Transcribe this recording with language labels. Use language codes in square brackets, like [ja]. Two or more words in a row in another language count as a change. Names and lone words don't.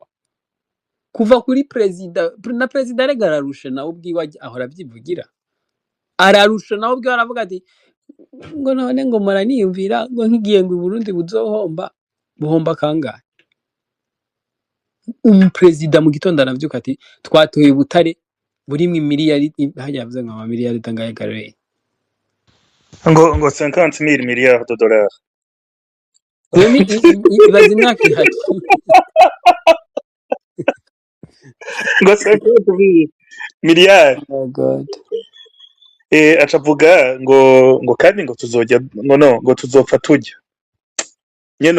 [rn] Kuva kuri prezida, na prezida rega ararushe nawe ubwiwe, ahora avyivugira, ararushe nawe ubwiwe, aravuga ati ngo none ngo muraniyumvira ngo nkigiye ngo Burundi buzohomba. Buhomba kangahe? Umuprezida mu gitondo aravyuka ati twatoye Butare burimwe imiliyari, hajya yavuze ngo amamiliyari tangaye gareye, [fr] ngo 50,000 milliards de dollars. [rn] Ibaze imyaka ihaki ngo 50 miliyari. [en] Oh God. [rn] Acavuga ngo kandi ngo tuzojya ngo tuzopfa tujya nyene.